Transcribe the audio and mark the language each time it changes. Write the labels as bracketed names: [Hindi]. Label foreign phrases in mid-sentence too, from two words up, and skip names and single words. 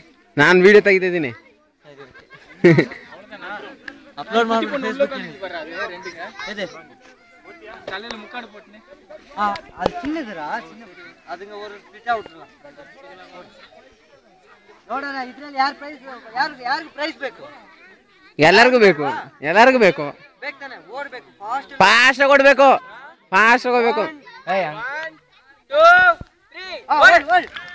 [Kannada] ನಾನು ವಿಡಿಯೋ ತೆಗಿತಿದ್ದೀನಿ ಅಪ್ಲೋಡ್ ಮಾಡಿ ಫೇಸ್ಬುಕ್ ಇದೆ [Tamil] தலையில முக்காடு போட்டுனே அது சின்னதுடா சின்ன அதுங்க ஒரு ஸ்பிட் அவுட்லாம் [Kannada] ನೋಡೋಣ ಇದರಲ್ಲಿ ಯಾರಿಗೆ ಪ್ರೈಸ್ ಬೇಕು ಎಲ್ಲರಿಗೂ ಬೇಕು ಬೇಕು ತಾನೆ ಓಡಬೇಕು ಫಾಸ್ಟ್ ಫಾಸ್ಟ್ ಓಡಬೇಕು ಫಾಸ್ಟ್ ಹೋಗಬೇಕು 1 2 3